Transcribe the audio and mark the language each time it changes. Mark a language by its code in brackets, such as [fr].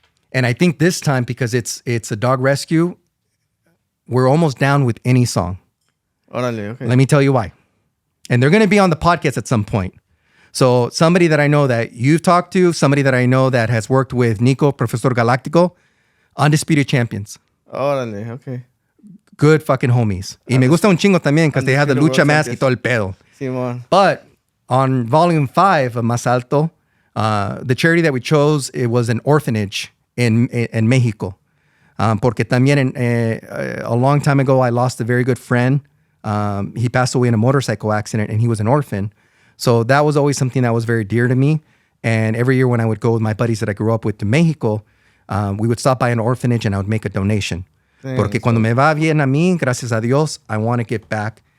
[en] And I think this time, because it's a dog rescue, we're almost down with any song. [es] Órale, okay. [en] Let me tell you why. And they're going to be on the podcast at some point. So somebody that I know that you've talked to, somebody that I know that has worked with Nico, Profesor Galáctico, Undisputed Champions. [es] Órale, okay. [en] Good fucking homies. [es] Y me gusta un chingo también [en] because they have the lucha mask [es] y todo el pedo. Simón. [en] But on volume 5 of Más Alto, the charity that we chose, it was an orphanage in Mexico. [es] Porque también [en] a long time ago, I lost a very good friend. He passed away in a motorcycle accident and he was an orphan. So that was always something that was very dear to me. And every year when I would go with my buddies that I grew up with to Mexico, we would stop by an orphanage and I would make a donation. [es] Porque cuando me va bien a mí, gracias a Dios, [en] I want to give back.